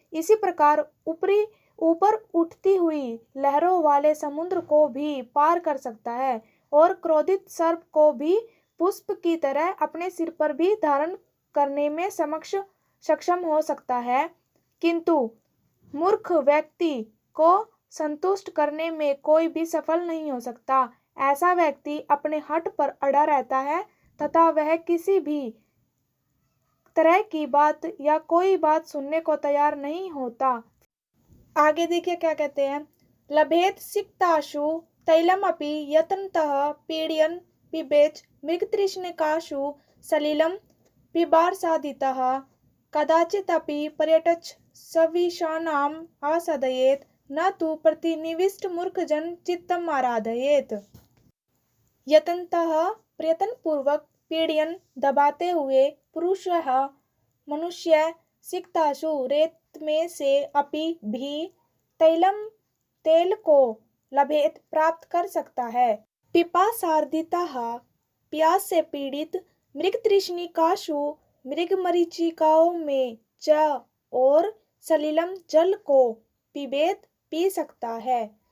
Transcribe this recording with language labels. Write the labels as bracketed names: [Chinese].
[Hindi] इसी प्रकार ऊपर उठती हुई लहरों वाले समुद्र को भी पार कर सकता है और क्रोधित सर्प को भी पुष्प की तरह अपने सिर पर भी धारण करने में सक्षम हो सकता है, किंतु मूर्ख व्यक्ति को संतुष्ट करने में कोई भी सफल नहीं हो सकता। ऐसा व्यक्ति अपने हठ पर अड़ा रहता है तथा वह किसी भी तरह की बात या कोई बात सुनने को तैयार नहीं होता। आगे देखिए क्या कहते हैं। [Sanskrit] लभेत सिक्ताशु तैलमपि यत्नतः पीडयन् पिबेच मृगतृष्णिकाशु सलिलं पिबार्सादितः कदाचिदपि पर्यटच सविशानाम् आसादयेत् न तु प्रतिनिविष्ट मूर्खजन चित्तम् आराधयेत्। [Hindi] यत्नतः प्रयत्न पूर्वक पीडयन् दबाते हुए पुरुषः मनुष्य सिक्ताशु रेत में से अपि भी तैलम तेल को लभेत प्राप्त कर सकता है। पिपासार्दितः प्यास से पीड़ित मृगतृष्णिकाशु मृगमरीचिकाओं में च और सलिलम जल को पिबेत पी सकता है।